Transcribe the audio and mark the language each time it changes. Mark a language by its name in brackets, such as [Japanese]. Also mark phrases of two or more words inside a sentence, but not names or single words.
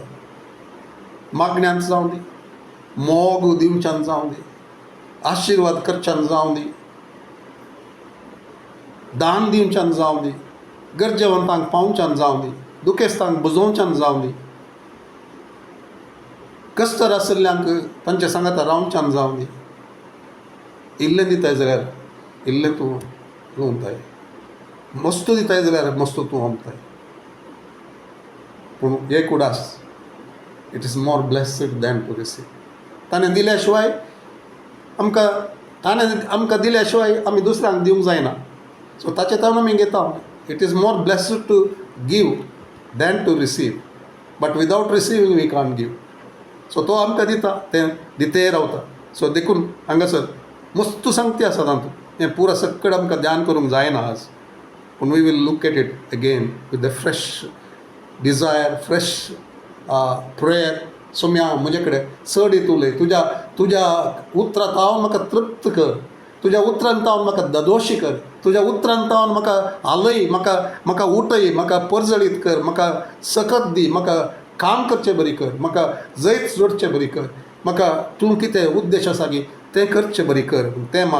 [Konkani] मागण्यांत जावं दी, मोग दिवच्यान जावं दी, आशिर्वाद करच्यान जावं दी, दान दिवच्यान जावं दी, गरजेवंतांक पावच्यान जावं दी, दुखेस्तांक बुजोवच्यान जावं दी, कस्तर आशिल्ल्यांक तांचे सांगाता रावच्यान जावं दी. इल्लें दिताय जाल्यार इल्लें तूं लुवताय, मस्त दिताय जाल्यार मस्त तूं ओंपताय. पूण एक उडास, [English] It is more blessed than to receive. [Konkani] ताणें दिल्या शिवाय आमकां दिल्या शिवाय आमी दुसऱ्यांक दिवंक जायना. सो ताचे तावन आमी घेता. [English] It is more blessed to give than to receive, but without receiving we can't give. [Konkani] सो तो आमकां दिता, तें दिते रावता. सो देखून हांगासर मस्त सांगती आसा तातूंत. हें पुरा सक्कड आमकां ध्यान करूंक जायना आज, पूण [English] we will look at it again with the fresh desire, fresh prayer. [Konkani] सोम्या म्हजे कडेन चड येत उलय, तुज्या उतरांत हांव म्हाका तृप्त कर, तुज्या उतरांत हांव म्हाका ददोशी कर, तुज्या उतरांत हांव म्हाका हालय, म्हाका उठय, म्हाका परजळीत कर, म्हाका सकत दी, म्हाका काम करचें बरी कर, म्हाका जैत जोडचें बरी कर, म्हाका तूं कितें उद्देश आसा की तें करचें बरी कर.